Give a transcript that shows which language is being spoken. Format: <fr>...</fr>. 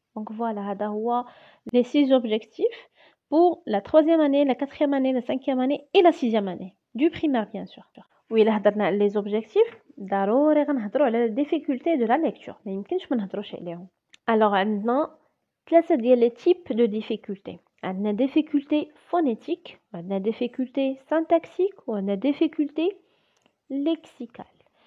<fr>دونك فوالا،</fr> <ar>هذا هو</ar> <fr>les 6 objectifs pour la 3e année, la 4e année, la 5e année et la 6e année du primaire bien sûr.</fr> <ar>وإلا هضرنا على</ar> <fr>les objectifs</fr> <ar>ضروري غنهضروا على</ar> <fr>la difficulté de la lecture،</fr> <ar>ما يمكنش ما نهضروش عليهم.</ar> <fr>alors</fr> <ar>عندنا 3 ديال</ar> <fr>les types de difficulté. عندنا difficulté phonétique، عندنا difficulté syntaxique، وعندنا difficulté lexicale.</fr>